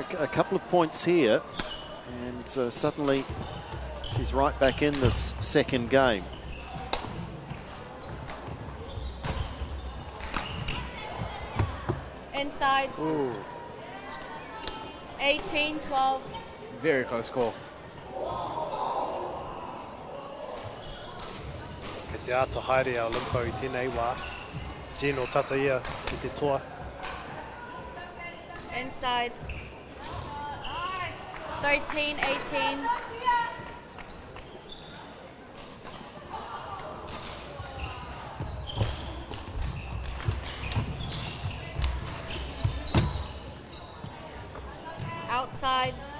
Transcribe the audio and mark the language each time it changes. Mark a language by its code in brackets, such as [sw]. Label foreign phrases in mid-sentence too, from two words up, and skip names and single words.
[en] A couple of points here, and suddenly she's right back in this second game. Inside. Ooh. 18-12. Very close call. [mi] Ke te ata haere a Limpo I tēnei wā. Tēnō tata ia ki te toa. [en] Inside. 13-18. Outside.